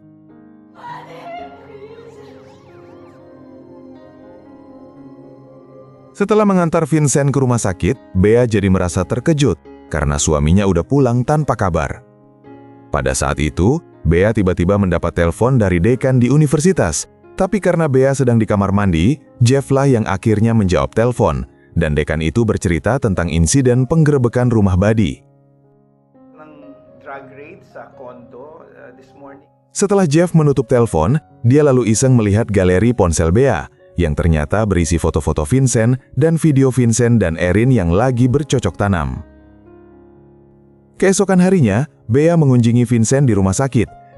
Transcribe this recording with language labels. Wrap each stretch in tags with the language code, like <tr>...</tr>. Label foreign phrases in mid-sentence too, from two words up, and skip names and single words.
<id>Setelah mengantar Vincent ke rumah sakit, Bea jadi merasa terkejut karena suaminya udah pulang tanpa kabar. Pada saat itu, Bea tiba-tiba mendapat telepon dari dekan di universitas. Tapi karena Bea sedang di kamar mandi, Jeff lah yang akhirnya menjawab telepon. Dan dekan itu bercerita tentang insiden penggerebekan rumah Buddy.</id> <en>Ng drug raid sa condo this morning.</en> <id>Setelah Jeff menutup telepon, dia lalu iseng melihat galeri ponsel Bea, yang ternyata berisi foto-foto Vincent dan video Vincent dan Erin yang lagi bercocok tanam. Keesokan harinya, Bea mengunjungi Vincent di rumah sakit</id>